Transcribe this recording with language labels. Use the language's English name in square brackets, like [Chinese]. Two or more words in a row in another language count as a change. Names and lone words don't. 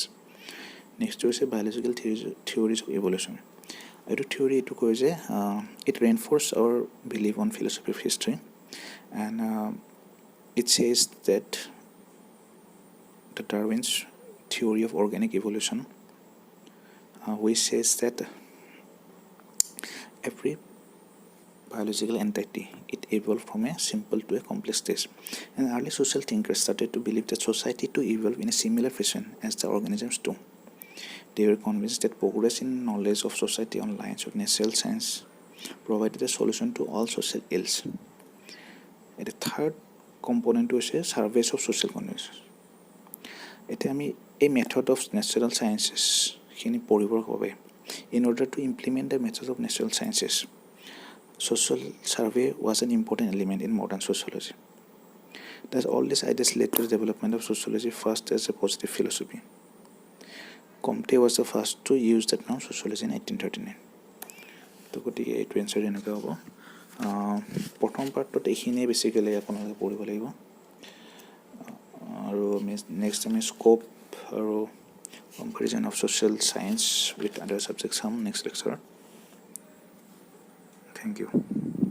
[Assamese] নেক্সটটো হৈছে [English] biological theories of evolution. [Assamese] এইটো থিয়ৰি এইটো কয় যে [English] it reinforce our believe on philosophy of history and it says that the Darwin's theory of organic evolution which says that every biological entity, it evolved from a simple to a complex stage. And early social thinkers started to believe that society to evolve in a similar fashion as the organisms do. They were convinced that progress in knowledge of society on lines of natural science provided a solution to all social ills. And the third component was a surveys of social conditions. [Assamese] এতিয়া আমি এই [English] method of natural sciences [Assamese] পঢ়িবৰ বাবে [English] in order to implement the methods of natural sciences, social survey was an important element in modern sociology. Thus, all these ideas led to the development of sociology first as a positive philosophy. Comte was the first to use the term sociology in 1839. [Assamese] তো গতিকে এইটো এনচাৰ এনেকুৱা হ'ব। প্ৰথম পাৰ্টটোত এইখিনিয়ে বেছিকেলি আপোনালোকে পঢ়িব লাগিব, আৰু নেক্সট আমি স্ক'প আৰু [English] comparison of social science with other subjects some next lecture. [Assamese] Thank you.